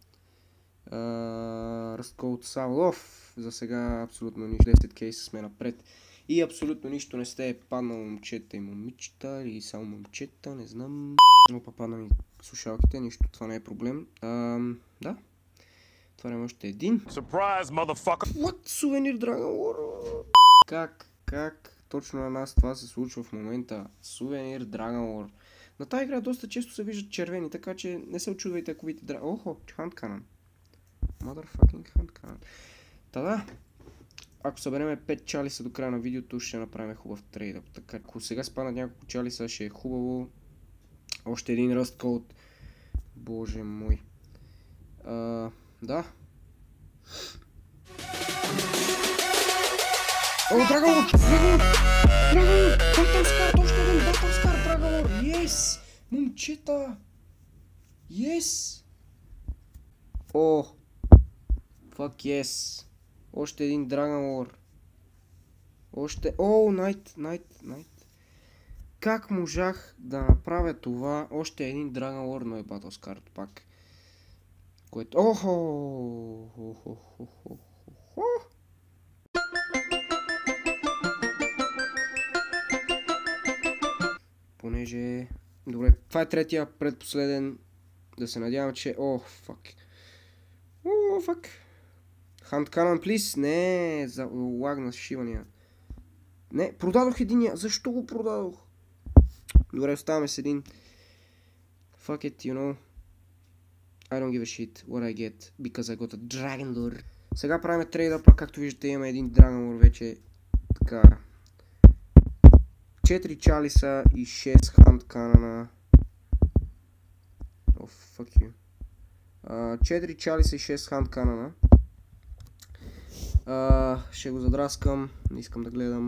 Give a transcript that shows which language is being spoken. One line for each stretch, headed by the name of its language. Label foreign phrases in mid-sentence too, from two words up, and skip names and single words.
Bulgarian: Разколт Савлов. За сега абсолютно нищо. 10 кейса сме напред. И абсолютно нищо не сте паднало, момчета и момичета, или само момчета, не знам. Опа, падна ми слушалките, нищо, това не е проблем. Да. Отварям още един.
English: Surprise, motherfucker! What?
Bulgarian: Сувенир Dragon War? Как? Точно на нас това се случва в момента. Сувенир Dragon War. На тази игра доста често се виждат червени, така че не се очудвайте ако видите Охо,
English: Hand Cannon. Motherfucking Hand Cannon.
Bulgarian: Да. Ако събереме 5 чалиса до края на видеото, ще направим хубав трейдъп. Така, ако сега спаднат няколко чалиса, ще е хубаво. Още един Rust Code. Боже мой. Да. О,
English: Dragon War! Battle Scar!
Bulgarian: Още един Battle Scar Dragon War! Yes! Момчета! Yes!
English: О! Fuck yes!
Bulgarian: Още един Dragon War. Night. Как можах да направя това? Още един Dragon War, но е Battle Scar пак. Което... Понеже... Добре, това е третия, предпоследен. Да се надявам, че...
English: Fuck. Hand Cannon, please.
Bulgarian: Не, лагна шивания. Не, продадох единия. Защо го продадох? Добре, оставаме с един.
English: Fuck it, you know. I don't give a shit what I get because I got a Dragon Lore.
Bulgarian: Сега правим трейдъпа, както виждате имаме един Dragon Lore вече. Така. 4 чалиса и 6 Hand Cannon.
English: Fuck you.
Bulgarian: 4 чалиса и 6 Hand Cannon. Ще го задраскам, не искам да гледам.